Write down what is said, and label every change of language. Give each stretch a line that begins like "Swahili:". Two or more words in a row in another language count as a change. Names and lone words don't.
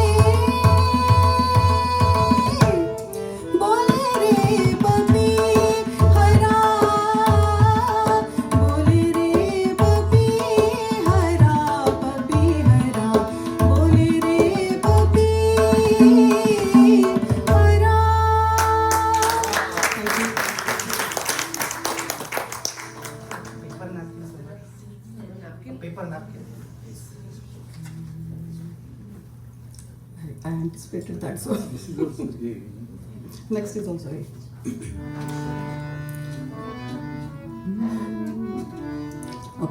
Hindi: बोले रे पपी हरा बोले रे पपी हरा बोले रे पपी हरा
English: Paper napkin. I anticipated that, so This is also gay. next is also A. Okay.